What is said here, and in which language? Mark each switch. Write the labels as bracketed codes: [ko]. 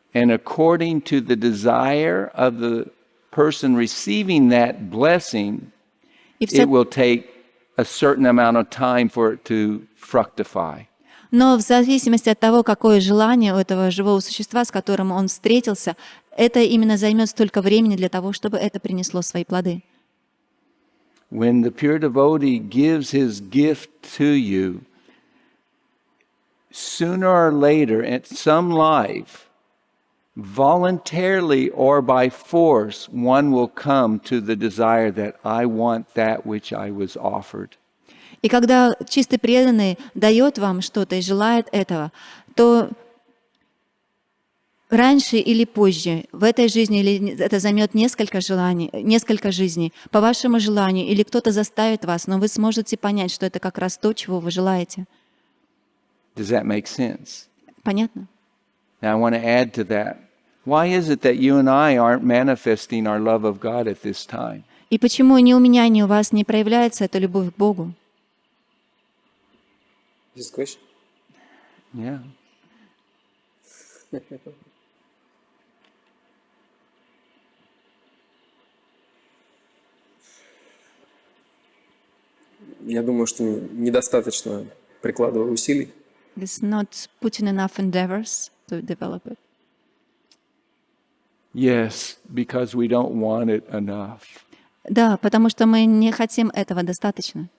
[en] And according to the desire of the person receiving that blessing, [ru] И вся- [en] it will take a certain amount of time for it to fructify. [ru] Но в зависимости от того, какое желание у этого живого существа, с которым он встретился, это именно займет столько времени для того, чтобы это принесло свои плоды. [en] When the pure devotee gives his gift to you, sooner or later, at some life, voluntarily or by force, one will come to the desire that I want that which I was offered. [ru] И когда чистый преданный дает вам что-то и желает этого, то раньше или позже, в этой жизни, или это займет несколько жизней, по вашему желанию, или кто-то заставит вас, но вы сможете понять, что это как раз то, чего вы желаете. [en] Does that make sense? [ru] Понятно? [en] Now I want to add to that. Why is it that you and I aren't manifesting our love of God at this time? [ru] И почему ни у меня, ни у вас не проявляется эта любовь к Богу? [en] This question? Yeah. [ru] Я думаю, что недостаточно прикладываю усилий. [en] It's not putting enough endeavors to develop it. Yes, because we don't want it enough. [ru] Да, потому что мы не хотим этого достаточно.